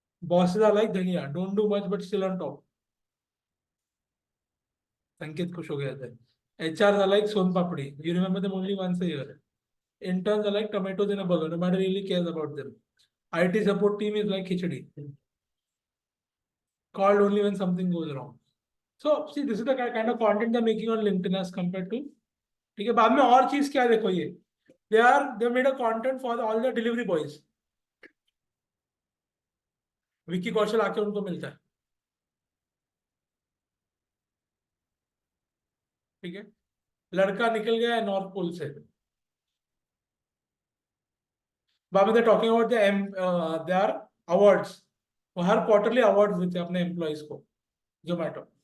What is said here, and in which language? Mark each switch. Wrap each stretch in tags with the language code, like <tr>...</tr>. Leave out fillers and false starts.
<en>Bosses are like dhaniya, don't do much but still on top.</en> <hi>संकेत खुश हो गया था।</hi> <en>HR are like son papdi, you remember them only once a year. Interns are like tomatoes in a burger, nobody really cares about them. IT support team is like khichdi, called only when something goes wrong. So see, this is the kind of content they're making on LinkedIn as compared to,</en> <hi>ठीक है। बाद में और चीज क्या है देखो, ये</hi> <en>they made a content for all the delivery boys।</en> <hi>Vicky Kaushal आके उनको मिलता है, ठीक है। लड़का निकल गया है नॉर्थ पोल से, बाद में</hi> <en>talking about they are awards,</en> <hi>वो हर क्वार्टरली अवार्ड्स देते हैं अपने एम्प्लॉयज को, जोमेटो।</hi>